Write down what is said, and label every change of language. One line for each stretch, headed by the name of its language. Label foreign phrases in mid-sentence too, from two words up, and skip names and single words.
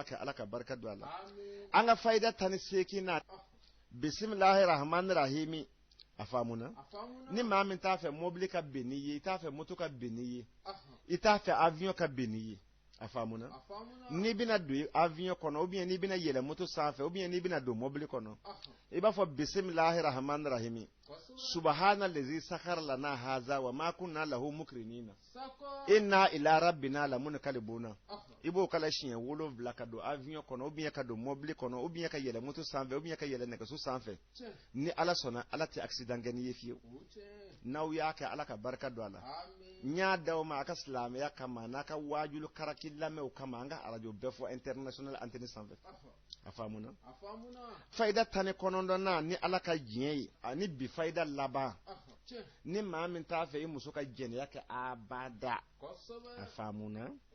Bambara: kɛ ala ka barika don a la an ka fayida 18 na
Arabic: بسم الله الرحمن الرحيم
Bambara: a faamuna ni maa min t'a fɛ mobili ka bɛn n'i ye i t'a fɛ moto ka bɛn n'i ye i t'a fɛ avion ka bɛn n'i ye a faamuna n'i bɛna don avion kɔnɔ
French: ou bien
Bambara: n'i bɛna yɛlɛ moto sanfɛ
French: ou bien
Bambara: n'i bɛna don mobili kɔnɔ i b'a fɔ
Arabic: بسم الله الرحمن الرحيم سبحان الذي سخر لنا هذا وما كنا له مقرنين إنا إلى ربنا لمنقلبون
Bambara: i b'o kala siɲɛ 7 ka don avion kɔnɔ
French: ou bien
Bambara: ka don mobili kɔnɔ
French: ou bien
Bambara: ka yɛlɛ moto sanfɛ
French: ou bien
Bambara: ka yɛlɛ nɛgɛso sanfɛ ni ala sɔnna ala tɛ accident kɛ n'i ye fiyewu n'aw y'a kɛ ala ka barika don a la n y'a d'aw ma a ka silamɛya kama n'a ka waajulu karaki lamɛnw kama an ka arajo bɛɛ fɔ
French: international antenne
Bambara: sanfɛ a faamuna fayida 19nan ni ala ka diɲɛ ye ani bi fayida laban ni maa min t'a fɛ i muso ka jɛnɛya kɛ abada a faamuna